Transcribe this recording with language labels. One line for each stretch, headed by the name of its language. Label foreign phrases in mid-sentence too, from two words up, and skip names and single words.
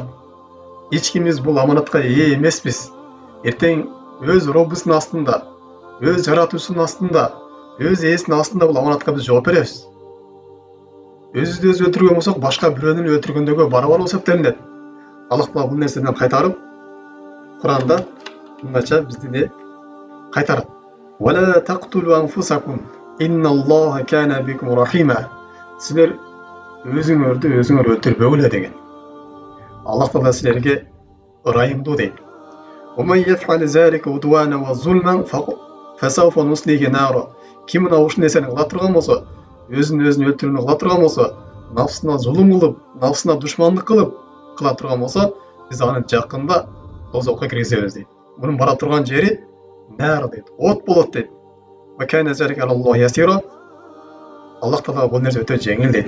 Kyrgyz: Эч кимибиз бул аманатка ээ эмеспиз. Эртең өз Роббусунун астында, өз жаратуучусунун астында, өз ээсинин астында бул аманатка биз жооп беребиз. Өзүбүздү өзү өлтүргөн болсок, башка бирөөнүн өлтүргөндөгө барабар болуп эсептелинет. Аллах Таала бул нерседен кайтарып, Куранда мындайча бизди кайтарат.
Arabic: ولا تقتلوا أنفسكم إن الله كان بكم رحيما.
Kyrgyz: Силер өзүңөрдү өзүңөр өлтүрбөгүлө деген. Аллах Таала силерге ырайымдуу дейт.
Arabic: ومن يفعل ذلك عدوانا وظلما فسوف نصليه نارا.
Kyrgyz: Ким мына ушул нерсени кыла турган болсо, өзүн өлтүрүүнү кыла турган болсо, нафсына зулум кылып, нафсына душмандык кылып кыла турган болсо, биз аны жакында тозокко киргизебиз дейт. Мунун бара турган жери нар дейт, от болот дейт. Аллах Таала бул нерсе өтө жеңил дейт.